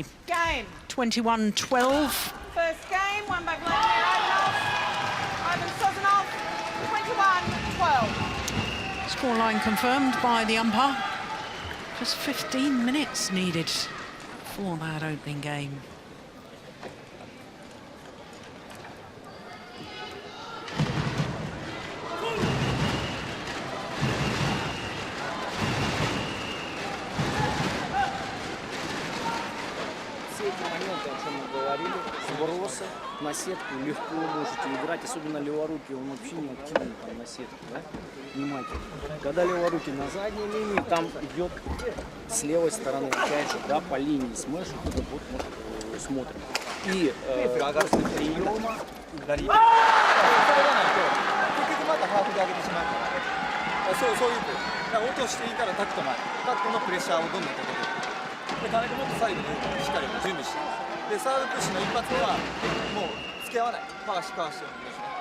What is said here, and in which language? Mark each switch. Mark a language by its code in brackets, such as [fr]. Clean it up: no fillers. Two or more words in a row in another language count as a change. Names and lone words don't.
[en] Game. First 21-12. game won by Vladimir Ivan Sozonov. 21-12. Scoreline confirmed by the umpire. Just 15 minutes needed for that opening game. [ru] Все эти моменты, о чем мы говорили, сбросы на сетку легко можете играть, особенно леворукий, он вообще не активен там на сетку, да? Внимательно. Когда леворукий на задней линии, там идет с левой стороны, опять же, да, по линии смеш, вот смотрим. И после приема... [ja] そういうだから落としていいからタクト前、タクトのプレッシャーをどんどんかけていく。で、金子もっと最後にしっかり準備して、で、サードプッシュの一発はもう付き合わない、かわしておくんですね。